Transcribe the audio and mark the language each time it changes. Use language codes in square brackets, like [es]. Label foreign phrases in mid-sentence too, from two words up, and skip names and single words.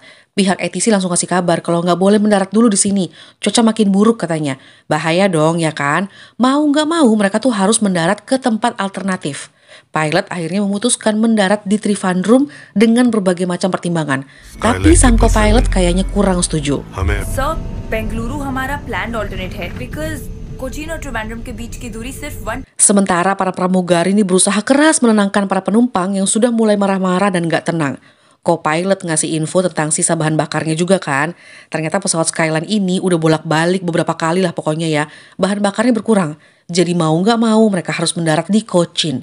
[id] Pihak ATC langsung kasih kabar kalau nggak boleh mendarat dulu di sini. Cuaca makin buruk katanya. Bahaya dong ya kan? Mau nggak mau mereka tuh harus mendarat ke tempat alternatif. Pilot akhirnya memutuskan mendarat di Trivandrum dengan berbagai macam pertimbangan. Tapi sang co-pilot kayaknya kurang setuju. [hi] Sir, Bengaluru हमारा [en] planned alternate [hi] है because Cochin और Trivandrum के बीच की दूरी सिर्फ 1. [id] Sementara para pramugari ini berusaha keras menenangkan para penumpang yang sudah mulai marah-marah dan gak tenang. Co-pilot ngasih info tentang sisa bahan bakarnya juga kan. Ternyata pesawat Skyline ini udah bolak-balik beberapa kali lah pokoknya ya. Bahan bakarnya berkurang. Jadi mau gak mau mereka harus mendarat di Cochin.